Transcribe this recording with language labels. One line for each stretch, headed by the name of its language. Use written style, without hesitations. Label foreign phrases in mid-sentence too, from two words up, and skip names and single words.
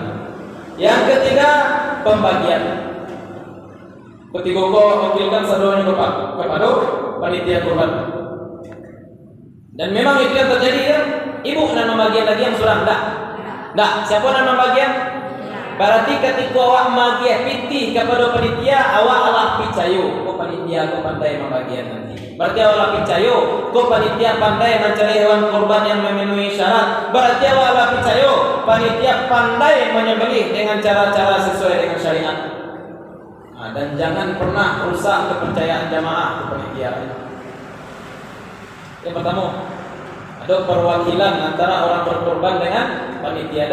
Indonesian: Yang ketiga, pembagian. Ketiga kau wakilkan seluruhnya kepada panitia kurban. Dan memang itu yang terjadi ya. Ibu nak membagian lagi yang sudah enggak. Siapa nak membagian? Berarti ketika awak membagian pitih kepada panitia, awak adalah picayo. Kau panitia kau pandai membagian nanti. Berarti awak picayo. Kau panitia pandai mencari hewan kurban yang memenuhi syarat. Berarti awak adalah picayo. Panitia pandai menyembelih dengan cara-cara sesuai dengan syariat. Dan jangan pernah rusak kepercayaan jamaah ke panitia. Yang pertama, Ada perwakilan antara orang berkorban dengan panitia.